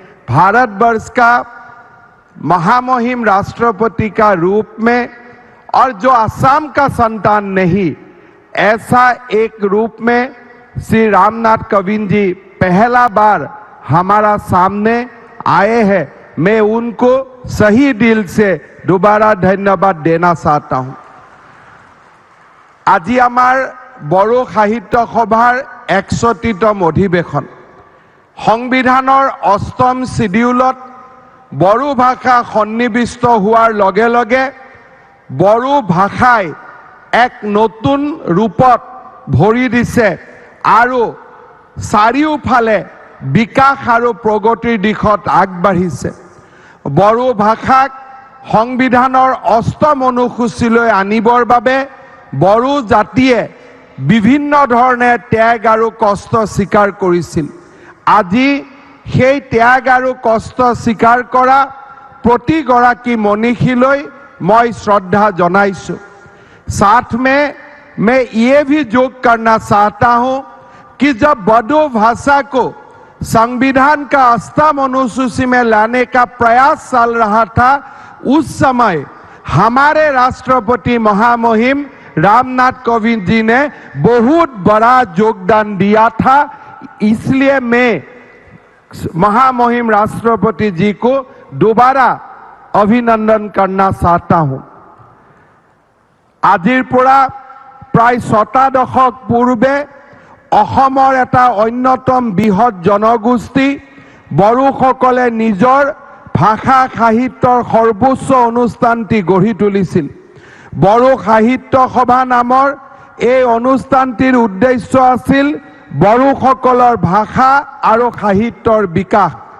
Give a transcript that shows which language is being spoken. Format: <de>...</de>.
<hi>भारतवर्ष का महामहिम राष्ट्रपति का रूप में और जो असम का संतान नहीं, ऐसा एक रूप में श्री रामनाथ कोविंद जी पहला बार हमारा सामने आए हैं। मैं उनको सही दिल से दोबारा धन्यवाद देना चाहता हूं।</hi> <as>আজি আমাৰ বড়ো সাহিত্য সভাৰ 61তম অধিৱেশন, সংবিধানৰ 8ম শিডিউলত বড়ো ভাষা সন্নিৱিষ্ট হোৱাৰ লগে লগে বড়ো ভাষাই এক নতুন ৰূপত ভৰি দিছে আৰু চাৰিওফালে বিকাশ আৰু প্ৰগতিৰ দিশত আগবাঢ়িছে। বড়ো ভাষাক সংবিধানৰ 8ম অনুসূচীলৈ আনিবৰ বাবে বড়ো জাতিয়ে বিভিন্ন ধৰণে ত্যাগ আৰু কষ্ট স্বীকাৰ কৰিছিল। আজি সেই ত্যাগ আৰু কষ্ট স্বীকাৰ কৰা প্ৰতিগৰাকী মনীষীলৈ মই শ্ৰদ্ধা জনাইছো।</as> <hi>साथ में मैं ये भी जोग करना चाहता हूं कि जब बोडो भाषा को संविधान का 8म अनुसूची में लाने का प्रयास चल रहा था, उस समय हमारे राष्ट्रपति महामहिम रामनाथ कोविंद जी ने बहुत बड़ा योगदान दिया था। इसलिए मैं महामहिम राष्ट्रपति जी को दोबारा अभिनंदन करना चाहता हूं।</hi> <as>आजिर পৰা प्राय 6টা দশক পূৰ্বে অসমৰ এটা অন্যতম বৃহৎ জনগোষ্ঠী বড়োসকলে নিজৰ ভাষা সাহিত্যৰ সৰ্বোচ্চ অনুষ্ঠানটি গঢ়ি তুলিছিল। বড়ো সাহিত্য সভা নামৰ এই অনুষ্ঠানটিৰ উদ্দেশ্য আছিল বড়োসকলৰ ভাষা আৰু সাহিত্যৰ বিকাশ।</as>